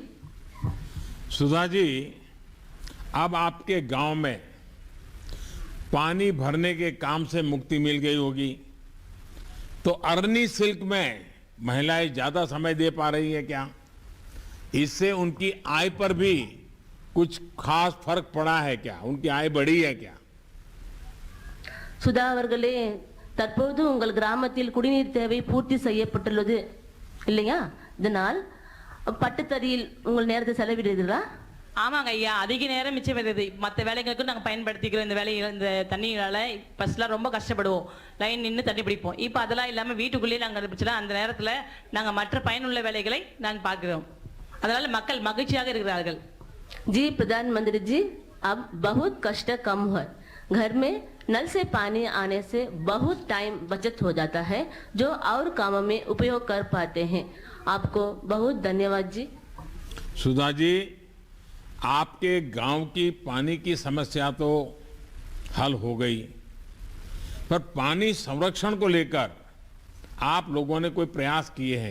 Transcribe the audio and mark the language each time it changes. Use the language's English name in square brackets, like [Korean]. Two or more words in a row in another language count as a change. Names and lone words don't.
[Hindi] सुधा जी, अब आपके गांव में पानी भरने के काम से मुक्ति मिल गई होगी, तो अरनी सिल्क में महिलाएं ज्यादा समय दे पा रही है क्या? इससे उनकी आय पर भी कुछ खास फर्क पड़ा है क्या? उनकी आय बढ़ी है क्या? [Tamil] சுதா அவர்களே, தற்போது உங்கள் கிராமத்தில் குடிநீர் தேவை பூர்த்தி செய்யப்பட்டுள்ளது இல்லையா? இதனால் பட்டுத்தறியில் உங்கள் நேரத்தை செலவிடுகிறீர்களா? ஆமாங்க ஐயா, அதிக நேரம் மிச்சம் வருது. மற்ற வேலைகளுக்கும் நாங்கள் பயன்படுத்திக்கிறோம். இந்த வேலையில் இந்த தண்ணியால் ஃபர்ஸ்ட்லாம் ரொம்ப கஷ்டப்படுவோம். லைன் நின்று தண்ணி பிடிப்போம். இப்போ அதெல்லாம் இல்லாமல் வீட்டுக்குள்ளேயே நாங்கள் பிடிச்சலாம். அந்த நேரத்தில் நாங்கள் மற்ற பயனுள்ள வேலைகளை நான் பார்க்கிறோம். அதனால மக்கள் மகிழ்ச்சியாக இருக்கிறார்கள். [Hindi] जी प्रधानमंत्री जी, अब बहुत कष्ट कम हुआ. घर में नल से पानी आने से बहुत टाइम बचत हो जाता है, जो और कामों में उपयोग कर पाते हैं. आपको बहुत धन्यवाद जी. सुधा जी, आपके गांव की पानी की समस्या तो हल हो गई, पर पानी संरक्षण को लेकर आप लोगों ने कोई प्रयास किए हैं?